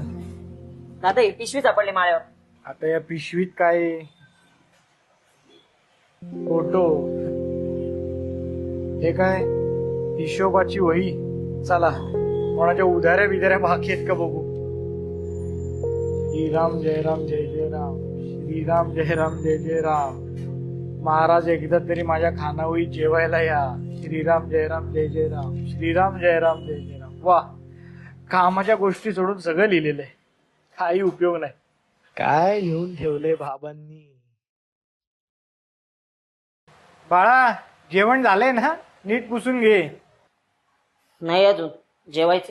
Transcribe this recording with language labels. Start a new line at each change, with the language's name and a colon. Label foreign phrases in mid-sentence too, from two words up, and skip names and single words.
Marathi: दादा ही पिशवी सापडली माळ्यावर. आता या पिशवीत काय? फोटो. हे काय? हिशोबाची वही. चला कोणाच्या उधाऱ्या बिधाऱ्या बाकी आहेत का बघू. श्रीराम जय राम जय जय राम. श्रीराम जय राम जय जय राम. महाराज एकदा तरी माझ्या खानावळी जेवायला या. श्रीराम जय राम जय जय राम. श्रीराम जय राम जय जय राम. वा, कामाच्या गोष्टी सोडून सगळं लिहिलेलं आहे. काही उपयोग नाही. काय लिहून ठेवलंय बाबांनी. बाळा जेवण झालंय ना? नीट पुसून घे. नाही अजून जेवायचं.